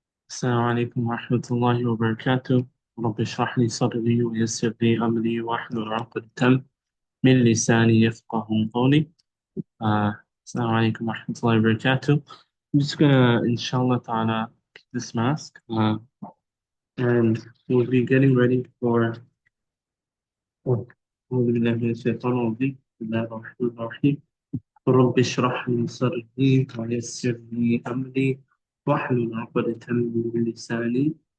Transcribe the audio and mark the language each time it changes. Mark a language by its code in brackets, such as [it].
[ar] السلام عليكم ورحمة الله وبركاته. رب اشرح لي صدري ويسر لي أمري واحلل عقدة من لساني يفقه قولي. السلام عليكم ورحمة الله وبركاته. [en] I'm just gonna, inshallah ta'ala, keep this mask and we'll be getting ready for [ar] أعوذ بالله من الشيطان الرجيم. بسم الله الرحمن الرحيم. رب اشرح لي صدري ويسر لي أمري واحلل عقدة من لساني.